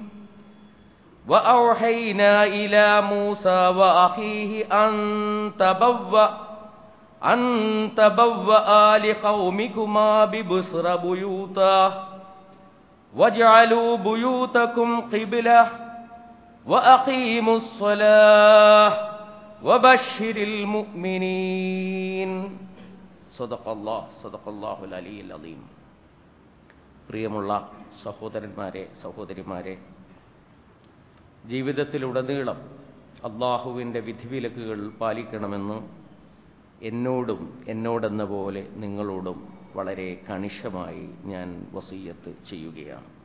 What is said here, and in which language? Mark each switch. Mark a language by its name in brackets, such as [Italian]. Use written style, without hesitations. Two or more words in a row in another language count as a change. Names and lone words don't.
[Arabic] وأوحينا إلى موسى وأخيه أن تبوأ لقومكما ببصر بيوتا واجعلوا بيوتكم قبلة وأقيموا الصلاة وبشر المؤمنين. صدق الله العلي العظيم. [Malayalam] പ്രിയമുള്ള സഹോദരന്മാരെ സഹോദരിമാരെ, ജീവിതത്തിലുടനീളം അല്ലാഹുവിൻ്റെ വിധിവിലക്കുകൾ പാലിക്കണമെന്ന് എന്നോടെന്ന പോലെ നിങ്ങളോടും വളരെ കണിശമായി ഞാൻ വസിയ്യത്ത് ചെയ്യുകയാണ്.